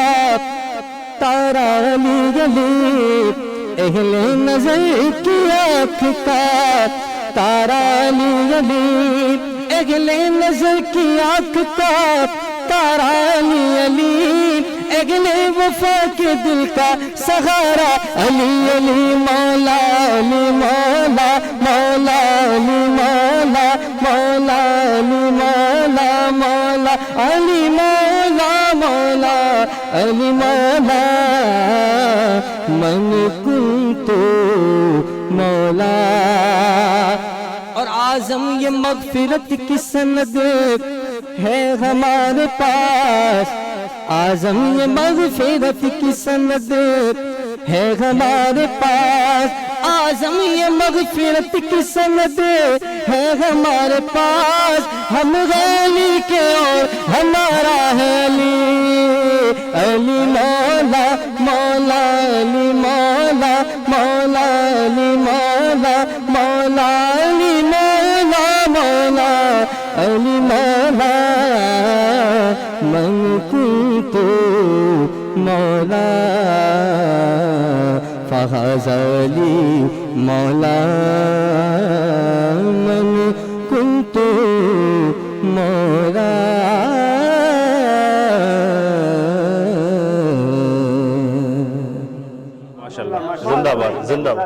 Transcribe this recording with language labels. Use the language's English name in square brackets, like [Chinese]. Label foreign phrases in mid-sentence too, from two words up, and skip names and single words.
[Urdu] تارا علی علی اہل نظر کی آنکھ کا تارا علی علی اگلے نظر کی آنکھ کا تارا علی علی اگلے وفا کے دل کا سہارا علی علی مولا علی مولا مولا علی مولا مولا علی مولا مولا علی مولا مولا علی مولا [Arabic] من كنت مولا [Urdu] اور اعظم یہ مغفرت کی سند ہے ہمارے پاس اعظم یہ مغفرت کی سند ہے ہمارے پاس اعظم یہ مغفرت کی سند ہے ہمارے پاس ہم علی کے اور ہمارا ہے علی علی مولا مولا علی مولا مولا علی مولا مولا علی مولا مولا علی مولا [Arabic] من كنت مولا هذا لي مولا من كنت مولا [Urdu] माशाल्लाह, زندہ باد زندہ باد,